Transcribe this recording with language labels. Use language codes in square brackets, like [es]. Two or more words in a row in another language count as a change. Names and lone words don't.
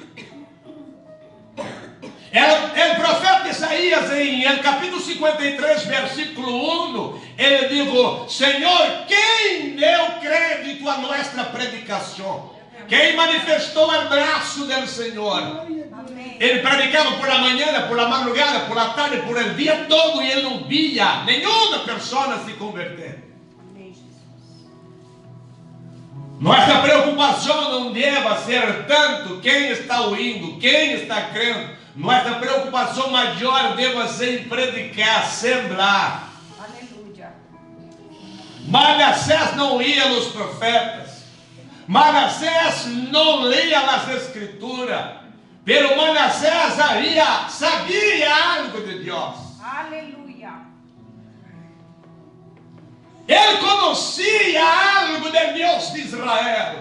[pt] O profeta Isaías, em capítulo 53, versículo 1, ele diz: Senhor, quem deu crédito a nossa predicação? Quem manifestou o braço do Senhor? Amém. Ele predicava [es] por la [pt] manhã, [es] por la madrugada, por la tarde, por el dia todo, [pt] e ele não via nenhuma pessoa se converter. Amém, Jesus. Nossa preocupação não deve ser tanto quem está ouvindo, quem está crendo. Nossa preocupação maior deve ser em predicar, sembrar. Aleluia. Manassés não ia aos profetas. Manassés não lia as escrituras. Pero Manassés sabia algo de Deus. Aleluia. Ele conhecia algo de Deus de Israel.